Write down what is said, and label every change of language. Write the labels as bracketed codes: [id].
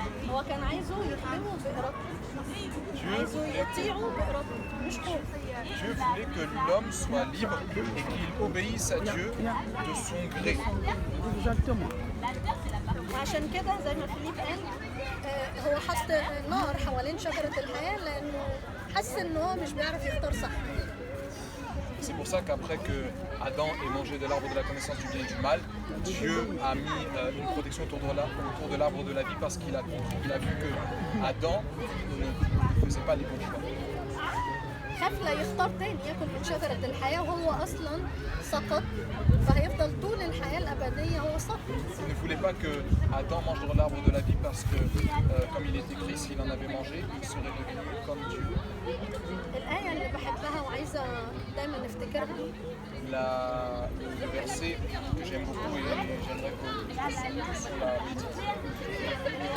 [ar] هو كان عايزه يخدمه بإرادته. عايزه يطيعه بإرادته مش خوف. [fr] Dieu voulait que l'homme soit libre et qu'il obéisse à Dieu de son gré. Exactement. [ar] وعشان كده زي ما فيليب قال هو حط نار حوالين شجرة الحياة لأنه حس إن هو مش بيعرف يختار صح. [fr] C'est pour ça qu'après que Adam ait mangé de l'arbre de la connaissance du bien et du mal, Dieu a mis une protection autour de l'arbre de la vie parce qu'il a vu que Adam ne faisait pas les bons choix. [ar] خاف لا يختار تاني ياكل من شجرة الحياة وهو أصلا سقط فهيفضل طول الحياة الأبدية هو سقط. [fr] Il ne voulait pas que Adam mange de l'arbre de la vie parce que, comme il est écrit, s'il en avait mangé, il serait devenu comme Dieu. [ar] الآية اللي بحبها وعايزة دايما نفتكرها. [fr] Le verset que j'aime beaucoup et j'aimerais que tous la méditent.